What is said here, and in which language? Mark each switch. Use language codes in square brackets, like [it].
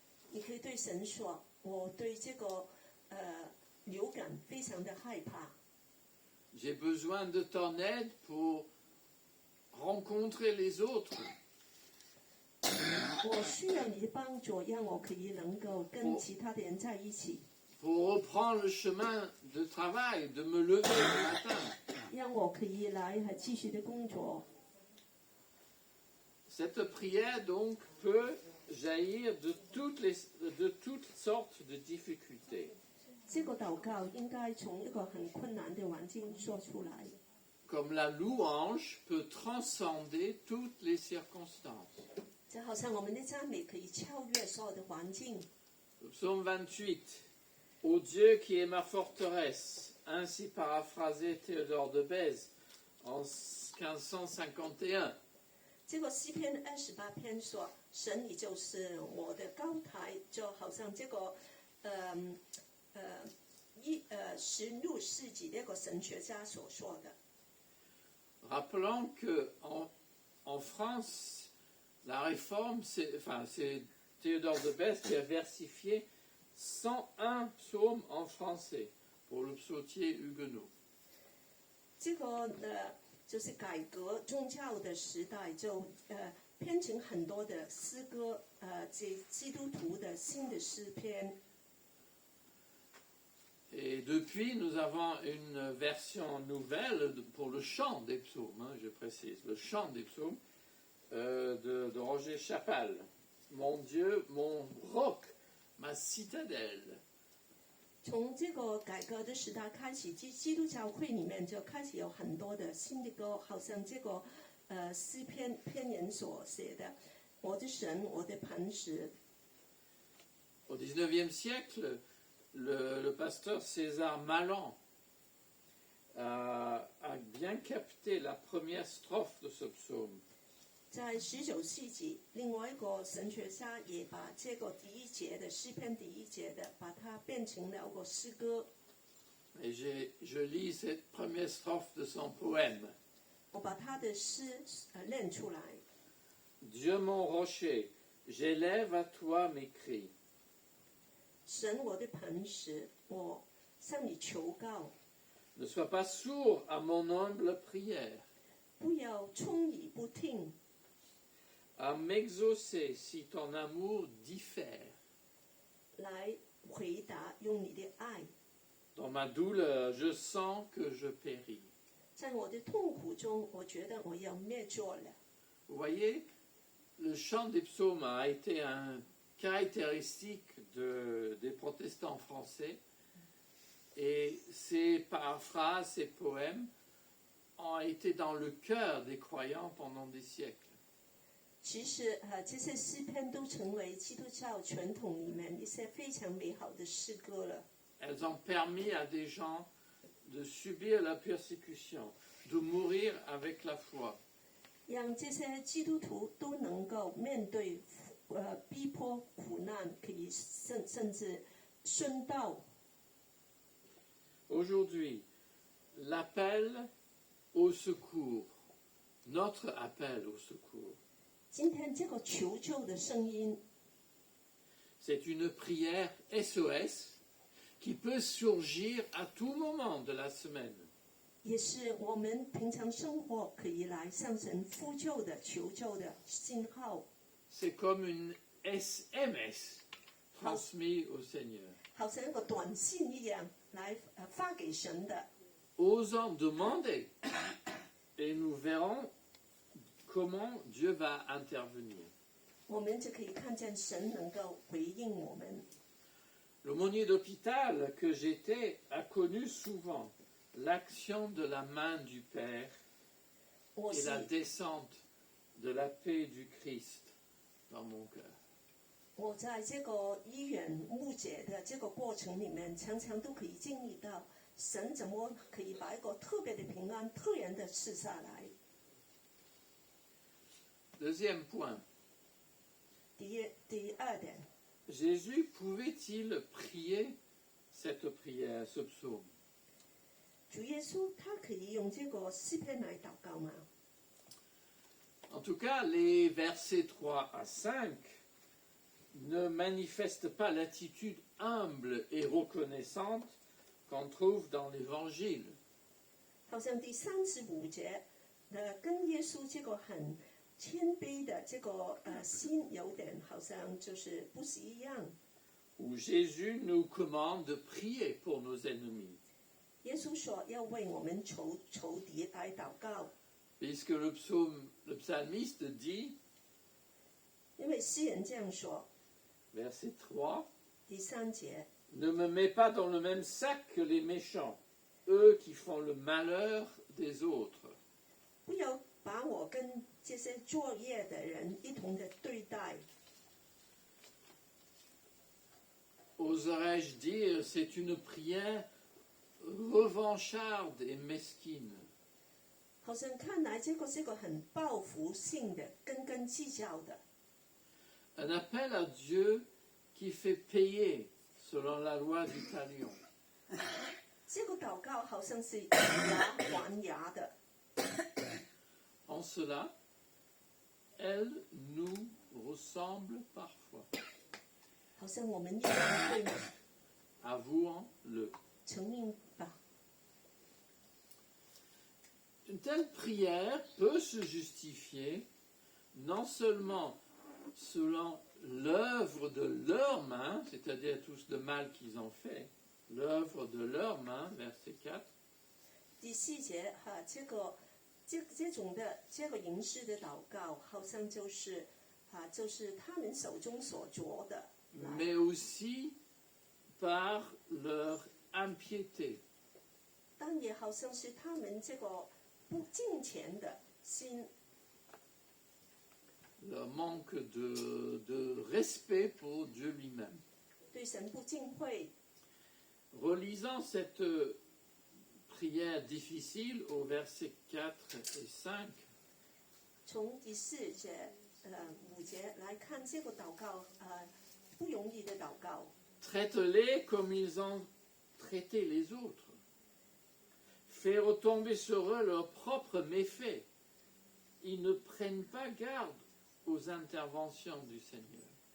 [zh] 你可以对神说：“我对这个流感非常的害怕， [fr] J'ai besoin de ton aide pour rencontrer les autres, [zh] 我需要你的帮助，让我可以能够跟其他的人在一起， [fr] pour reprendre le chemin de travail, de me lever le matin. [zh] 让我可以来继续的工作。” [fr] Cette prière donc peut jaillir de toutes sortes de difficultés, [zh] 这个祷告应该从一个很困难的环境说出来， [fr] comme la louange peut transcender toutes les circonstances. [zh] 就好像我们的赞美可以超越所有的环境。 [fr] Le psaume 28, Ô Dieu qui est ma forteresse, ainsi paraphrasé Théodore de Bèze en 1551. [zh] 这个诗篇28篇说：“神，你就是我的高台。” 就好像这个16世纪的一个神学家所说的。 [fr] Rappelons qu'en France, la réforme, c'est Théodore de Bèze qui a versifié 101 psaumes en français pour le psautier huguenot. [zh] 这个就是改革宗教的时代，就编成很多的诗歌，这基督徒的新的诗篇。 [fr] Et depuis, nous avons une version nouvelle pour le chant des psaumes, je précise, le chant des psaumes de Roger Chapal. Mon Dieu, mon roc, ma citadelle. [zh] 从这个改革的时代开始，基督教会里面就开始有很多的新的歌，好像这个诗篇人所写的：“我的神，我的磐石。” [fr] Au XIXe siècle, le pasteur César Malan a bien capté la première strophe de ce psaume. [zh] 在19世纪，另外一个神学家也把这个第一节的诗篇第一节的，把它变成了个诗歌。 [fr] Et je lis cette première strophe de son poème. [zh] 我把他的诗念出来。 [fr] Dieu mon rocher, j'élève à toi mes cris. [zh] 神，我的磐石，我向你求告， [fr] Ne sois pas sourd à mon humble prière, [zh] 不要充耳不听， [fr] à m'exaucer si ton amour diffère. [zh] 来回答用你的爱。 [fr] Dans ma douleur, je sens que je péris. [zh] 在我的痛苦中，我觉得我要灭绝了。 [fr] Vous voyez, le chant des psaumes a été un caractéristique des protestants français et ces paraphrases, ces poèmes ont été dans le cœur des croyants pendant des siècles. [zh] 其实这些诗篇都成为基督教传统里面一些非常美好的诗歌了。 [fr] Elles ont permis à des gens de subir la persécution, de mourir avec la foi. [zh] 让这些基督徒都能够面对逼迫、苦难，可以甚至殉道。 [fr] Aujourd'hui, l'appel au secours, notre appel au secours, [zh] 今天这个求救的声音， [fr] c'est une prière SOS qui peut surgir à tout moment de la semaine. [zh] 也是我们平常生活可以来向神呼救的、求救的信号。 [fr] C'est comme une SMS transmis au Seigneur, [zh] 好像一个短信一样来发给神的。 [fr] osant demander. Et nous verrons comment Dieu va intervenir. [zh] 我们就可以看见神能够回应我们。 [fr] L'aumônier d'hôpital que j'étais a connu souvent l'action de la main du Père [zh] 我 [fr] et [zh] 是 [fr] la descente de la paix du Christ dans mon cœur. [zh] 我在这个医院牧者的这个过程里面，常常都可以经历到神怎么可以把一个特别的平安突然的赐下来。 [fr] Deuxième point, [zh] 第二点， [fr] Jésus pouvait-il prier cette prière, ce psaume? [zh] 主耶稣他可以用这个诗篇来祷告吗？ [fr] En tout cas, les versets 3 à 5 ne manifestent pas l'attitude humble et reconnaissante qu'on trouve dans l'Évangile. [zh] 好像第35节跟耶稣这个很谦卑的这个心有点好像就是不是一样。 [fr] Où Jésus nous commande de prier pour nos ennemis. [zh] 耶稣说要为我们仇敌来祷告， [fr] Puisque le psalmiste dit, [zh] 因为诗人这样说。 [fr] verset 3, [zh] 第3节， [fr] Ne me mets pas dans le même sac que les méchants, eux qui font le malheur des autres. [zh] 不要把我跟这些作业的人一同的对待。 [fr] Oserais-je dire, c'est une prière revancharde et mesquine. [zh] 好像看来这个是个很报复性的、斤计较的。 [fr] Un appel à Dieu qui fait payer selon la loi du talion. [zh] 这个祷告好像是牙还牙的。 [fr] En cela, elle nous ressemble parfois. [zh] 好像我们一样对吗？ [fr] Avouons-le. [zh] 承认吧。 [fr] Une telle prière peut se justifier non seulement selon l'œuvre de leurs mains, c'est-à-dire tout le mal qu'ils ont fait, l'œuvre de leurs mains, verset 4, [zh] 第4节哈，这种的这个形式的祷告，好像就是就是他们手中所做的。 [fr] mais aussi par leur impiété. [zh] 但也好像是他们这个不敬虔的心， [fr] Leur manque de respect pour Dieu lui-même. [zh] 对神不敬畏。 [fr] Relisant cette prière difficile au verset 4 et 5, [zh] 从第4节、5节来看这个祷告，不容易的祷告。 [fr] traite-les comme ils ont traité les autres. Fais retomber sur eux leurs propres méfaits. Ils ne prennent pas garde aux interventions du Seigneur.